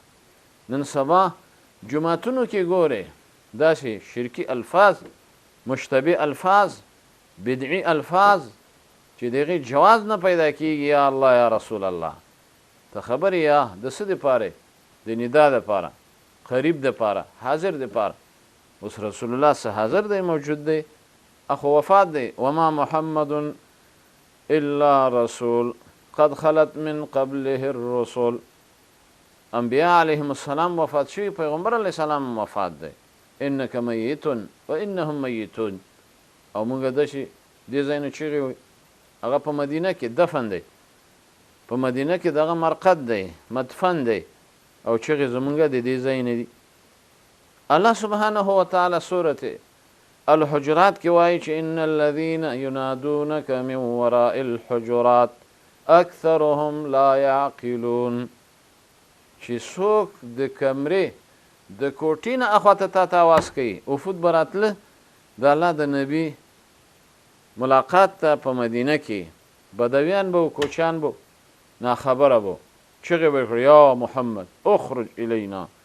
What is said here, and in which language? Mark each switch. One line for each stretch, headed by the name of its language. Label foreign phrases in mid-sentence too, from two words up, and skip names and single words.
Pashto: نن سبا جوماتونو کې ګورې داسې شرکي الفاظ، مشتبه الفاظ، بدعي الفاظ چې د هغې جواز نه پیدا کېږي.
Arabic: یا الله، یا رسول الله،
Pashto: ته خبر یا د څه دپاره؟ د ندا دپاره، قریب دپاره، حاضر دپاره. اوس رسول الله څه حاضر دی، موجود دی، اخو وفات دی.
Arabic: وما محمد الا رسول قد خلت من قبله الرسل.
Pashto: انبیاء علیهم السلام وفات شوي، پیغمبر علیه السلام وفات دی.
Arabic: انک میتون و انهم میتون.
Pashto: او موږ داسې دې ځای نه چغې وایي هغه په مدینه کې دفن دی په مدینه کې دغه مرقد دی مدفن دی او چغې زمونږ د دې ځای نه دي
Arabic: الله سبحانه وتعالی
Pashto: سورت الحجرات کې وایي چې
Arabic: ان الذين ينادونك من وراء الحجرات اکثرهم لا يعقلون
Pashto: چې څوک د کمرې د کوټې نه اخواته تا ته اواز کوي وفود به راتله د الله د نبي ملاقات ته په مدینه کې بدویان به و کوچیان به ناخبره به چغې به کړي
Arabic: یا محمد اخرج الینا